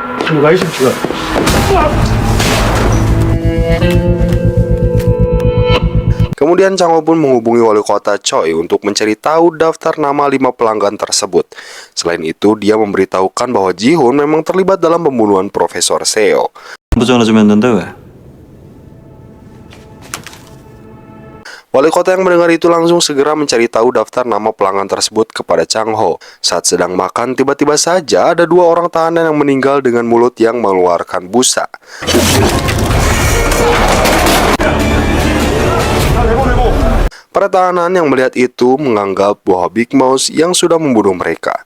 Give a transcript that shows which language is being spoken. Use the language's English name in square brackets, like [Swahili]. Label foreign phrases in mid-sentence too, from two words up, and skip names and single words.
[Indonesian] Kemudian Chang Ho pun menghubungi Wali Kota Choi untuk mencari tahu daftar nama 5 pelanggan tersebut. Selain itu, dia memberitahukan bahwa Ji-hoon memang terlibat dalam pembunuhan Profesor Seo. [Korean] 전화 좀 했는데 왜? [Indonesian] Wali kota yang mendengar itu langsung segera mencari tahu daftar nama pelanggan tersebut kepada Chang Ho. Saat sedang makan, tiba-tiba saja ada 2 orang tahanan yang meninggal dengan mulut yang mengeluarkan busa. Para tahanan yang melihat itu menganggap bahwa Big Mouse yang sudah membunuh mereka.